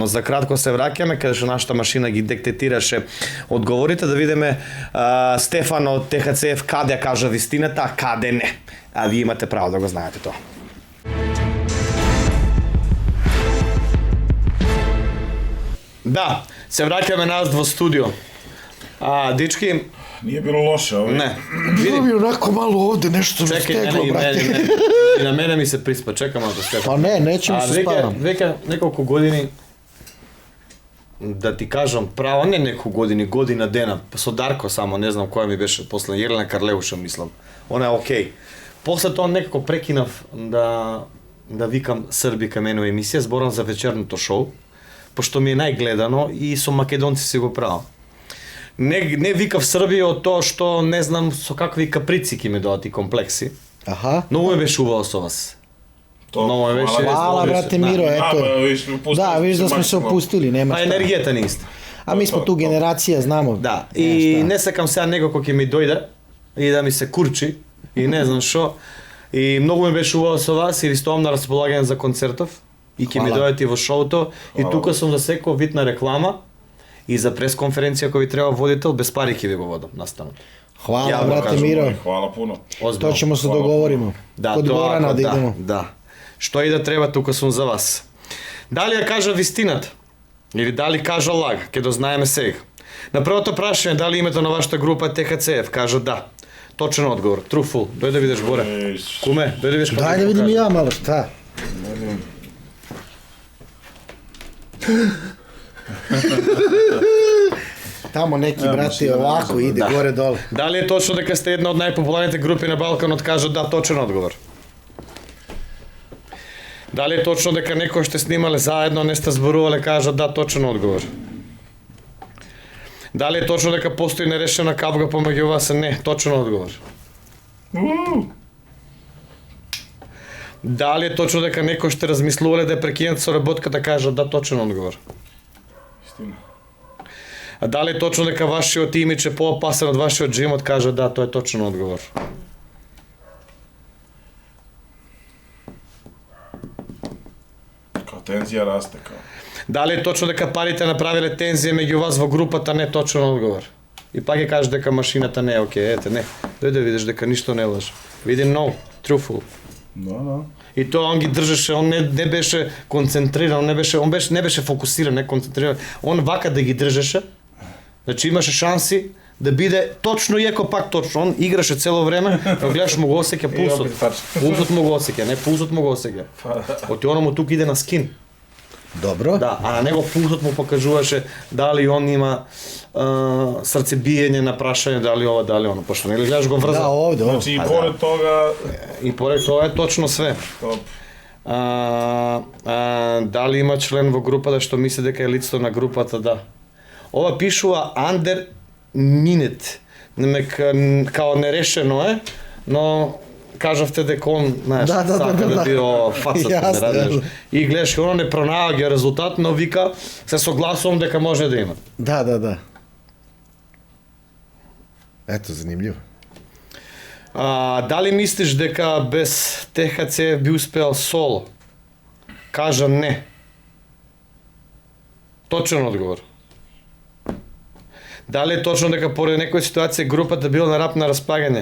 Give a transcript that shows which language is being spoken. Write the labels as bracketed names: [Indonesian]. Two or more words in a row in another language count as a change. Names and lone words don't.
[Macedonian] За кратко се враќаме, каде што нашата машина ги детектираше одговорите, да видиме Стефан од ТХЦФ каде ја кажа вистината, а каде не. А вие имате право да го знаете тоа. Да, се враќаме нас во студио. Дички, [Serbian] Nije bilo loše, ovaj. [Macedonian] не. [Serbian] Bilo mi onako malo ovde nešto me Čekaj, steglo, brate. [Macedonian] и на мене ми се приспа, чекам малку Стефан. [Serbian] Pa ne, nećemo se spavam. [Macedonian] Веќе неколку години, да ти кажам право, не неколку години, година дена, со Дарко само, не знам која ми беше после, Јелена Карлеуша мислам. Она е окей. После тоа некако прекинав да викам Срби кај мене во емисија, зборам за вечерното шоу, пошто ми е најгледано и со македонци си го правам. Не викав Срби од тоа што не знам со какви каприци ќе ми доаат и комплекси. [Serbian] Aha. [Macedonian] Многу ме беше убаво со вас. [Serbian] To, Mnogo je više- Hvala, više, brate da. Miro, eto. Da, vidiš da smo se maksimalno. opustili, nema [Macedonian] А [Serbian] šta. [Macedonian] енергијата не е иста. [Serbian] A mi smo tu generacija, znamo. [Macedonian] Да, [Serbian] Nema [Macedonian] и [Serbian] šta. [Macedonian] не сакам сега него кој ќе ми дојде и да ми се курчи и не знам што. И многу ми беше убаво со вас и ви стоам на располагање за концертов и ќе ми [Serbian] Хвала. [Macedonian] дојдете во шоуто и [Serbian] Хвала. [Macedonian] тука сум за секој вид на реклама и за пресконференција кој ви треба водител без пари ќе ви го водам настанот. [Serbian] Hvala, Ja vam brate kažem, Miro. Hvala puno. [Macedonian] Озбилно. [Serbian] To ćemo se Hvala. dogovorimo. [Macedonian] Да, [Serbian] Kod [Macedonian] тоа [Serbian] Gorana [Macedonian] ако [Serbian] da idemo. [Macedonian] да. Што и да треба, тука сум за вас. Дали ја кажа вистината? Или дали кажа лаг? Ке дознаеме сега. На првото прашање дали името на вашата група ТХЦФ, кажа да. Точен одговор. Truthful. Дојди да видиш горе. [Serbian] Ej, [Macedonian] Куме, дојди да видиш како [Serbian] Daj [Macedonian] ти [Serbian] da vidim [Macedonian] покажа. [Serbian] i ja malo, šta? Tamo neki, brate, ovako ide, Da. gore, dole. [Macedonian] Дали е точно дека сте една од најпопуларните групи на Балканот, кажа да, точен одговор. Дали е точно дека некој што снимале заедно, не сте зборувале, кажа да, точен одговор. Дали е точно дека постои нерешена капка помеѓу вас? Не, точен одговор. Дали е точно дека некој што размислувале да прекинете со работката, кажа да, точен одговор. [Serbian] Istina. [Macedonian] А дали е точно дека вашиот имидж е поопасен од вашиот джимот, кажа да, тоа е точен одговор. [Serbian] Kao tenzija raste, kao. [Macedonian] Дали е точно дека парите направиле тензија меѓу вас во групата? Не, точен одговор. И пак ќе кажеш дека машината не е окей, ете, не. Дојде да видиш дека ништо не лаже. Види no, truthful. [Serbian] Da, da. [Macedonian] И тоа он ги држеше, он не беше концентриран, не беше фокусиран, не концентриран. Он вака да ги држеше. Значи имаше шанси да биде точно иако пак точно. Он играше цело време, но гледаш му го осеќа пулсот. [Serbian] опет тачно. [Macedonian] Пулсот му го осеќа, не пулсот му го осеќа. Оти оно му тук иде на скин. Dobro. Да, а на него пулсот му покажуваше дали он има срцебиење на прашање дали ова, дали оно, пошто нели гледаш го врза. [Serbian] Da, ovde, ovde. Znači, i pored toga, [Macedonian] И поред тоа е точно све. [Serbian] top. [Macedonian] Дали има член во групата што мисли дека е лицето на групата? Да. Ова пишува [English] under minute. [Macedonian] Као нерешено е, но кажавте дека он, знаеш, Да, да, сака да, да да. [Serbian] био фацата, [Macedonian] Јасно, не разбираш. јасно. И гледаш, оно не пронаоѓа резултат, но вика, се согласувам дека може да има. [Serbian] Da, da, da. Eto, zanimljivo. [Macedonian] Дали мислиш дека без ТХЦ би успеал соло? Кажа не. Точен одговор. Дали е точно дека поред некоја ситуација групата била на рап на распагање?